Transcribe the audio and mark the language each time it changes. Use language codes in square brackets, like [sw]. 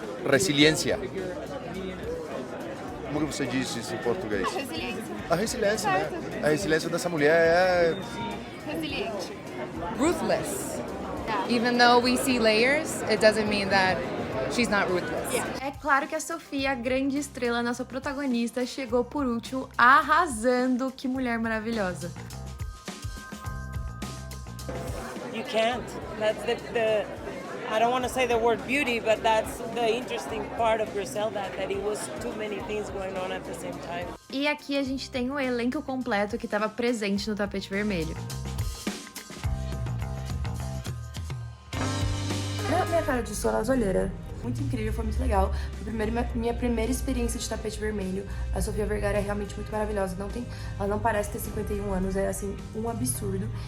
[pt] Resiliência. Como que você diz isso em português? A resiliência, né? A resiliência dessa mulher é... Resiliente. [en] Ruthless. Even though we see layers, it doesn't mean that she's not ruthless. [pt] É claro que a Sofia, a grande estrela, nossa protagonista, chegou por último, arrasando. Que mulher maravilhosa. [en] You can't. That's the I don't want to say the word beauty, but that's the interesting part of Griselda, that it was too many things going on at the same time. [pt] E aqui a gente tem o elenco completo que estava presente no tapete vermelho. Minha cara de sono nas olheiras. Muito incrível, foi muito legal. Foi minha primeira experiência de tapete vermelho. A Sofia Vergara é realmente muito maravilhosa. Ela não parece ter 51 anos, é assim, um absurdo.